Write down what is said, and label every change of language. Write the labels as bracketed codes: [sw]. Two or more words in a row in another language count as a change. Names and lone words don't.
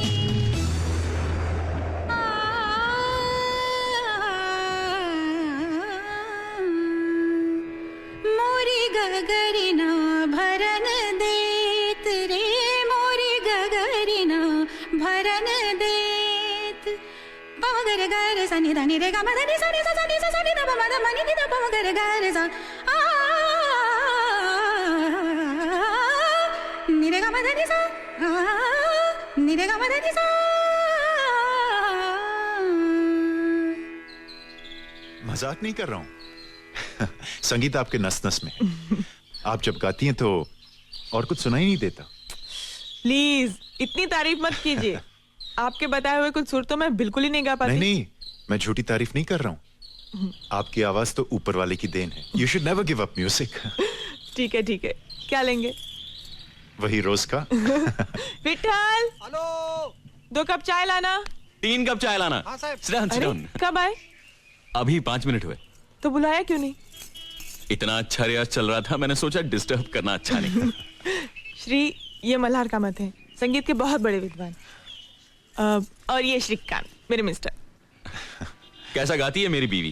[hi] गगरिना भरन देत रे, मोरी गगरिना भरन देत। पवगर गर सनि धनि रे ग मधनि सनि स सनि स सनि ध प म ध म नि ध प म गर गर स आ नी सा नी रे गा मा नी सा। मजाक नहीं कर रहा हूं। संगीत आपके नस नस में है। आप जब गाती हैं तो और कुछ सुनाई नहीं देता। प्लीज इतनी तारीफ मत कीजिए। आपके बताए हुए कुछ सुर तो मैं बिल्कुल ही नहीं गा पाती। नहीं, मैं झूठी तारीफ नहीं कर रहा हूं। आपकी आवाज तो ऊपर वाले की देन है। [en] You should never give up music. [hi] ठीक है ठीक है, क्या लेंगे? वही रोज का। विठल, हेलो। 2 कप चाय लाना। 3 कप चाय लाना। हाँ साहब। [en] Sit down, sit [hi] अरे [en] down. [hi] कब आए? अभी 5 मिनट हुए। तो बुलाया क्यों नहीं? इतना अच्छा रियाज चल रहा था, मैंने सोचा डिस्टर्ब करना अच्छा नहीं। श्री, ये मल्हार कामत हैं, संगीत के बहुत बड़े विद्वान। और ये श्रीकांत, मेरे मिस्टर। कैसा गाती है मेरी बीवी?